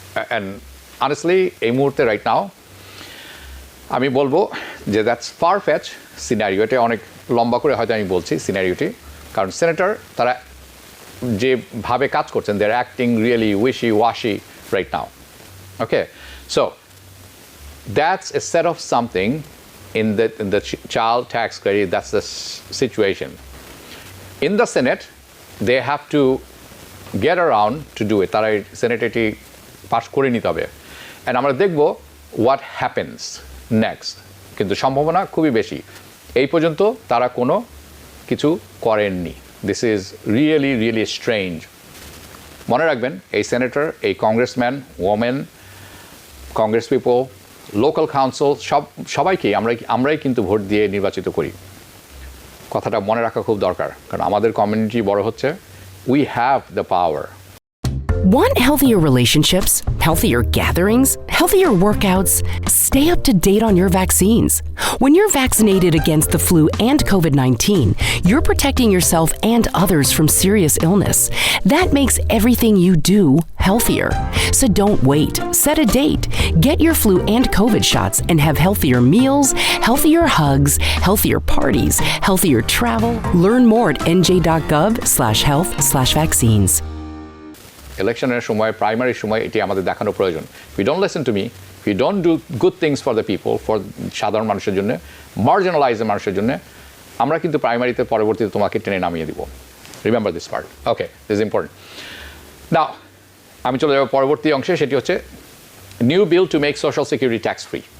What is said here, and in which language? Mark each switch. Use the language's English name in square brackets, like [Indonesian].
[Bangla] And honestly এই মুহূর্তে right now আমি বলবো যে [English] That's far fetch scenario. [Bangla] এটা অনেক লম্বা করে হয়তো আমি বলছি সিনারিওটি, কারণ সেনেটর তারা যেভাবে কাজ করছেন, [English] They are acting really wishy washy right now, okay? So that's a set of something in the child tax credit. That's the situation. In the Senate, they have to get around to do it. [Bangla] তারা Senate এটি pass করে নিতে হবে, and আমরা দেখব [English] what happens next. [Bangla] কিন্তু সম্ভাবনা খুবই বেশি। এই পর্যন্ত তারা কোনো কিছু করেননি। [English] This is really, really strange. [Bangla] মনে রাখবেন, এই সেনেটর, এই congressman, women, Congress people, local council, সবাইকেই আমরাই কিন্তু ভোট দিয়ে নির্বাচিত করি। কথাটা মনে রাখা খুব দরকার, কারণ আমাদের কমিউনিটি বড় হচ্ছে। [English] We have the power. Want healthier relationships, healthier gatherings, healthier workouts? Stay up to date on your vaccines. When you're vaccinated against the flu and COVID-19, you're protecting yourself and others from serious illness. That makes everything you do healthier. So don't wait. Set a date. Get your flu and COVID shots and have healthier meals, healthier hugs, healthier parties, healthier travel. Learn more at nj.gov/health/vaccines. [Bangla] ইলেকশনের সময়, প্রাইমারির সময় এটি আমাদের দেখানো প্রয়োজন। [English] We don't listen to me, we don't do good things for the people, for [Bangla] সাধারণ মানুষের জন্য, মার্জিনালাইজড মানুষের জন্য, আমরা কিন্তু প্রাইমারিতে পরবর্তীতে তোমাকে টেনে নামিয়ে দিব। [English] Remember this part, okay? This is important. Now [Bangla] আমি চলে যাব পরবর্তী অংশে, সেটি হচ্ছে [English] New bill to make social security tax free.